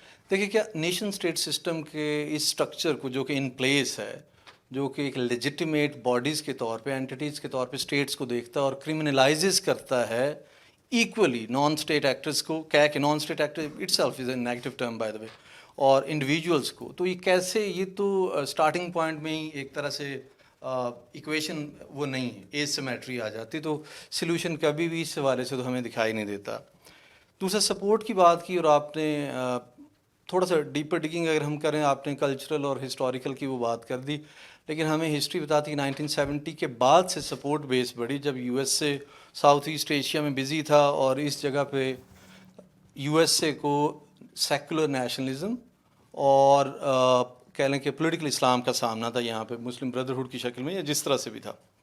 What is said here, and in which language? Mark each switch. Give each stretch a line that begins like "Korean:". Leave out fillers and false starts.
Urdu: دیکھیے کیا nation state system کے اس اسٹرکچر کو جو کہ ان پلیس ہے, جو کہ ایک لیجیٹیمیٹ باڈیز کے طور پہ, اینٹیٹیز کے طور پہ اسٹیٹس کو دیکھتا ہے اور کرمنلائزز کرتا ہے
English: equally non-state actors
Urdu: کو کیا ہے کہ
English: non-state actor itself is a negative term by the way, اور individuals کو.
Urdu: تو یہ کیسے, یہ تو starting point میں ہی ایک طرح سے ایکویشن وہ نہیں ہے, ایج سیمیٹری آ جاتی, تو سلوشن کبھی بھی اس حوالے سے تو ہمیں دکھائی نہیں دیتا. دوسرا سپورٹ کی بات کی, اور آپ نے تھوڑا سا ڈیپر ڈگنگ اگر ہم کریں, آپ نے کلچرل اور ہسٹوریکل کی وہ بات کر دی, لیکن ہمیں ہسٹری بتاتی کہ 1970 کے بعد سے سپورٹ بیس بڑھی, جب U S A south asset Asia میں بزی تھا, اور اس جگہ پہ یو ایس اے کو سیکولر نیشنلزم اور کہہ لیں کہ پولیٹیکل اسلام کا سامنا تھا یہاں پہ, مسلم بردرہڈ کی شکل میں یا جس طرح سے بھی تھا.